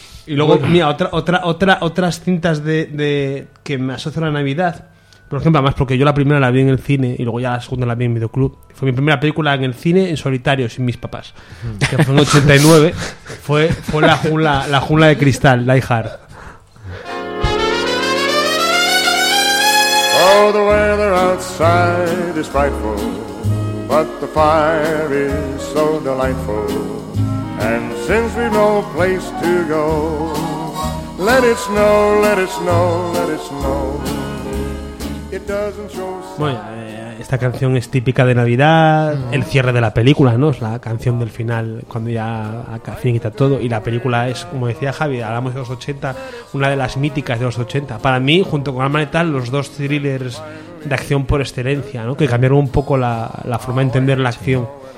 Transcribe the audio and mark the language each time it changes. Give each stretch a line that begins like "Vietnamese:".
Spanish: Y luego, mira, otras cintas de que me asocio a la Navidad. Por ejemplo, además, porque yo la primera la vi en el cine y luego ya la segunda la vi en videoclub. Fue mi primera película en el cine en solitario, sin mis papás. Que fue en 89. Fue la jungla de cristal, Die Hard.
English: Oh, the weather outside is frightful, but the fire is so delightful. And since we've no place to go, let it snow, let it snow, let it snow. It doesn't show sign.
Spanish: Esta canción es típica de Navidad, el cierre de la película, ¿no? Es la canción del final, cuando ya finiquita todo. Y la película es, como decía Javi, hablamos de los 80, una de las míticas de los 80. Para mí, junto con Arma Letal, los dos thrillers de acción por excelencia, ¿no? Que cambiaron un poco la forma de entender la acción.